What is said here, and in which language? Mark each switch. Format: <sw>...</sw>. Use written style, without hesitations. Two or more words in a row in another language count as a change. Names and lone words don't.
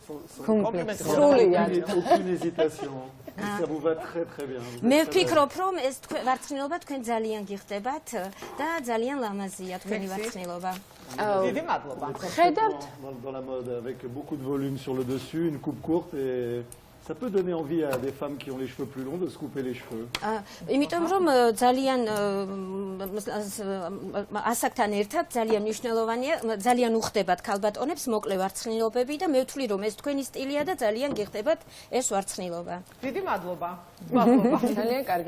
<fr>Aucune hésitation. Ça vous va très très bien.</fr> <ka>მე ვფიქრობ, რომ ეს ვარცხნილობა თქვენ ძალიან გიხდებათ და ძალიან ლამაზია თქვენი ვარცხნილობა. დიდი მადლობა. ხედავთ?</ka> <fr>Dans la mode, avec beaucoup de volume sur le dessus, une coupe courte et ça peut donner envie à des femmes qui ont les cheveux plus longs de se couper les cheveux.</fr> <ka>იმიტომ რომ ძალიან ასაკთან ერთად ძალიან მნიშვნელოვანია, ძალიან უხდებათ ქალბატონებს მოკლე ვარცხნილობები და მე ვთვლი რომ ეს თქვენი სტილია და ძალიან გიხდებათ ეს ვარცხნილობა. დიდი მადლობა. მადლობა. ძალიან კარგი.</ka>